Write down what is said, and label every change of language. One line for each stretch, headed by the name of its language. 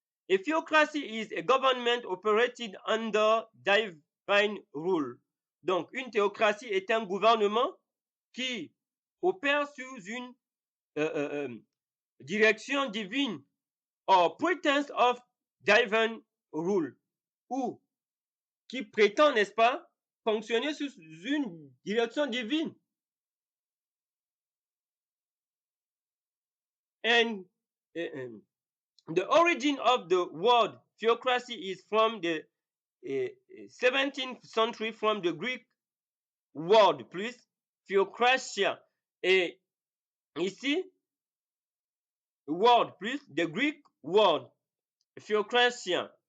English: A theocracy is a government operated under divine rule.
French: Donc, une théocratie est un gouvernement qui opère sous une direction divine
English: or pretense of divine rule,
French: ou qui prétend, n'est-ce pas, fonctionner sous une direction divine.
English: And the origin of the word theocracy is from the 17th century, from the Greek word plus theokratia.
French: Et ici,
English: word plus the Greek word theokratia.